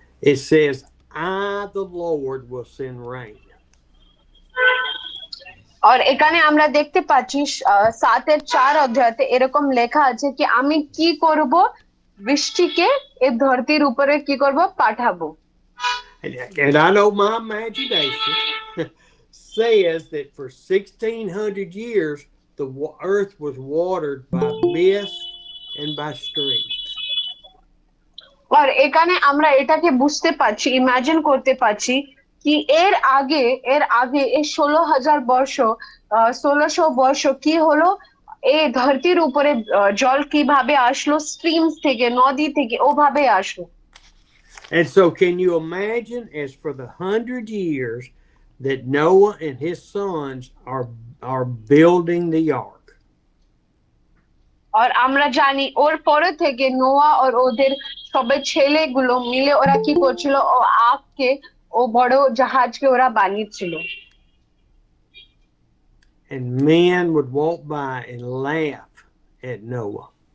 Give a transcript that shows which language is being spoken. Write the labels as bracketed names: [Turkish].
[English] It says, "I, the Lord, will send rain." [Bangla] আর এখানে আমরা দেখতে পাচ্ছি 7-4 অধ্যায়তে এরকম লেখা আছে কি আমি কি করব, বৃষ্টিকে এই ধরতির উপরে কি করব, পাঠাবো। [English] And I know my imagination says that for 1600 years the earth was watered by mist and by streams. [Bangla] আর এখানে আমরা এটাকে বুঝতে পারছি, ইমাজিন করতে পারছি কি এর আগে এই 16,000 বর্ষ 1600 বর্ষ কি হলো, এই ধরতির উপরে জল কিভাবে আসলো, স্ট্রিমস থেকে, নদী থেকে ওভাবে আসলো। [English] And so can you imagine, as for the 100 years that Noah and his sons are building the ark? [Bangla] আর আমরা জানি ওর পরে থেকে নোয়া আর ওদের সবে ছেলেগুলো মিলে ওরা কি করছিল, ও আখকে ও বড় জাহাজকে ওরা বানিয়েছিল। [English] And men would walk by and laugh at Noah.